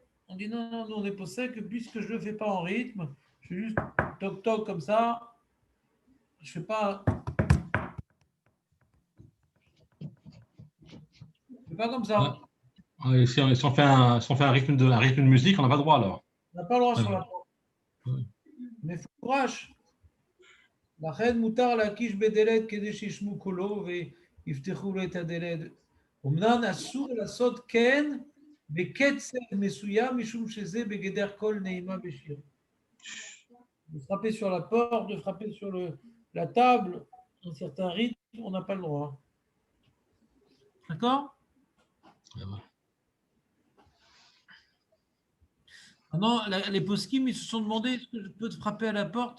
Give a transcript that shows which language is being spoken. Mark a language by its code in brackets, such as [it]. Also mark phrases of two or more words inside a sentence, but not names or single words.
[fr] On dit non, non, nous, on est posé que puisque je ne le fais pas en rythme, je fais juste toc-toc comme ça. Je ne fais pas. Je fais pas comme ça. Ouais. Si on fait un rythme de musique, on n'a pas le droit alors. On n'a pas le droit sur Ouais. la porte. Mais il faut courage. [he] לכן מותר להקיש בדלת כדי שישמעו קולו ויפתחו לו את הדלת. אמנם אסור לעשות כן בקצב מסוים, משום שזה בגדר קול נעימה בשיר. [fr] De frapper sur la porte, de frapper sur la table, un certain rythme, on n'a pas le droit. D'accord? Maintenant, les poskim, ils se sont demandé est-ce que je peux te frapper à la porte?